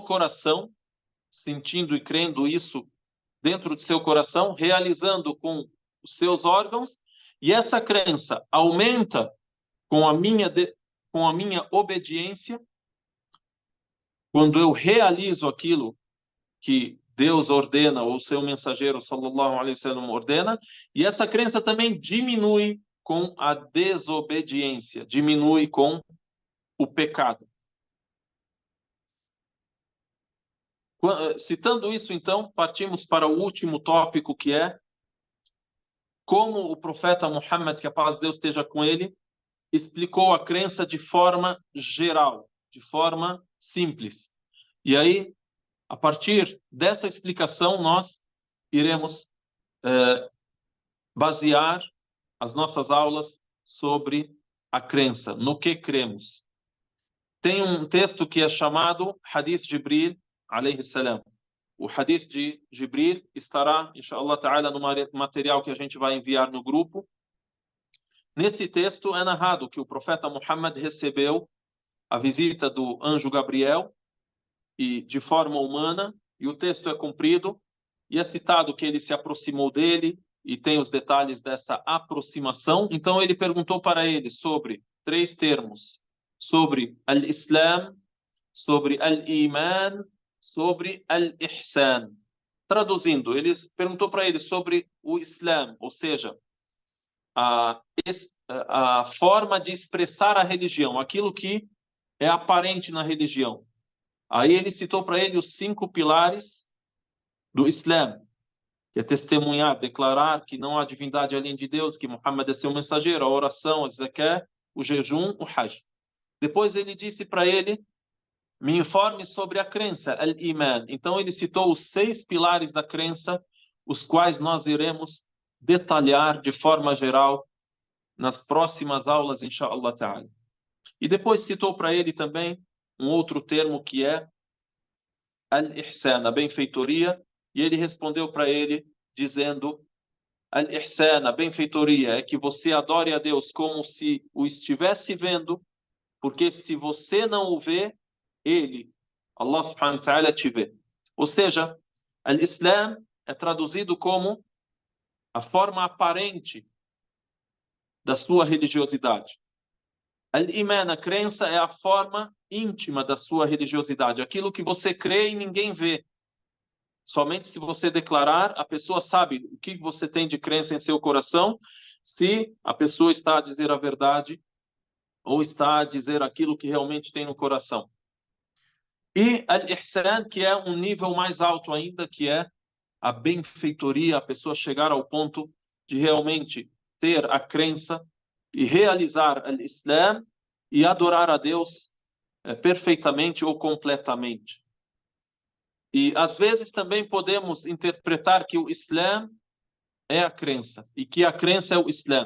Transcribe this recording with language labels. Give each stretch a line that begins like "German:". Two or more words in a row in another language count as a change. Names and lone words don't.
Portuguese: coração, sentindo e crendo isso dentro de seu coração, realizando com os seus órgãos, e essa crença aumenta com a minha obediência, quando eu realizo aquilo que Deus ordena, ou seu mensageiro,
Arabic: صلى الله عليه وسلم,
Portuguese: ordena, e essa crença também diminui com a desobediência, diminui com o pecado. Citando isso, então, partimos para o último tópico, que é como o profeta Muhammad, que a paz de Deus esteja com ele, explicou a crença de forma geral, de forma simples. E aí, a partir dessa explicação, nós iremos basear as nossas aulas sobre a crença, no que cremos. Tem um texto que é chamado Hadith Jibril,
Arabic: عليه السلام.
Portuguese: O Hadith de Jibril estará,
Arabic: إن شاء الله تعالى,
Portuguese: no material que a gente vai enviar no grupo. Nesse texto é narrado que o profeta Muhammad recebeu a visita do anjo Gabriel, e de forma humana, e o texto é cumprido, e é citado que ele se aproximou dele, e tem os detalhes dessa aproximação. Então ele perguntou para ele sobre 3 termos, sobre al-Islam, sobre al-Iman, sobre al-Ihsan. Traduzindo, ele perguntou para ele sobre o Islã, ou seja, a forma de expressar a religião, aquilo que é aparente na religião. Aí ele citou para ele os 5 pilares do Islã, que é testemunhar, declarar que não há divindade além de Deus, que Muhammad é seu mensageiro, a oração, a zakat, o jejum, o hajj. Depois ele disse para ele, me informe sobre a crença, al-iman. Então ele citou os 6 pilares da crença, os quais nós iremos detalhar de forma geral nas próximas aulas,
Arabic: إن شاء الله تعالى.
Portuguese: E depois citou para ele também um outro termo que é al-ihsan, a benfeitoria, e ele respondeu para ele dizendo: al-ihsan, a benfeitoria, é que você adore a Deus como se o estivesse vendo, porque se você não o vê, ele,
Arabic: الله سبحانه وتعالى,
Portuguese: te vê. Ou seja, al-Islam é traduzido como a forma aparente da sua religiosidade. Al-Iman, a crença, é a forma íntima da sua religiosidade. Aquilo que você crê e ninguém vê. Somente se você declarar, a pessoa sabe o que você tem de crença em seu coração, se a pessoa está a dizer a verdade ou está a dizer aquilo que realmente tem no coração. E al-Ihsan, que é um nível mais alto ainda, que é a benfeitoria, a pessoa chegar ao ponto de realmente ter a crença e realizar al-Islam e adorar a Deus perfeitamente ou completamente. E às vezes também podemos interpretar que o Islã é a crença e que a crença é o Islã.